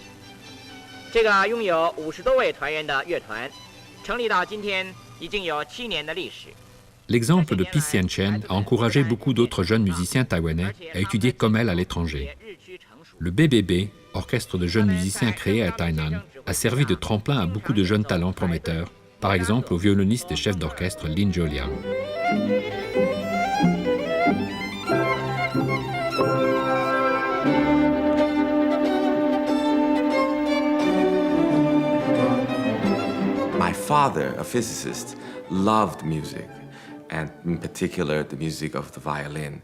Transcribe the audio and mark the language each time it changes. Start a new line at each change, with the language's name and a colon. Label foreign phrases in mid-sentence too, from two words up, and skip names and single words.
Chinese: 这个拥有50多位团员的乐团，成立到今天已经有7年的历史。
French: L'exemple de Pi Chen a encouragé beaucoup d'autres jeunes musiciens taïwanais à étudier comme elle à l'étranger. Le BBB, orchestre de jeunes musiciens créé à Tainan, a servi de tremplin à beaucoup de jeunes talents prometteurs, par exemple au violoniste et chef d'orchestre Lin Zholiang.
English: My father, a physicist, loved music, and in particular the music of the violin.